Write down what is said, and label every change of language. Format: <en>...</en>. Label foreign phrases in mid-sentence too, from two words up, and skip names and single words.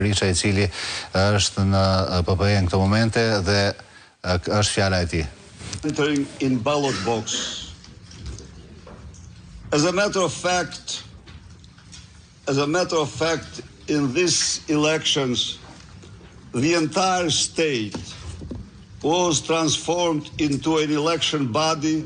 <sq>Berisha, I cili është në PPE në këto momente dhe është fjala e tij.</sq> <en>Entering in ballot box. As a matter of fact, in these elections, the entire state was transformed into an election body.</en>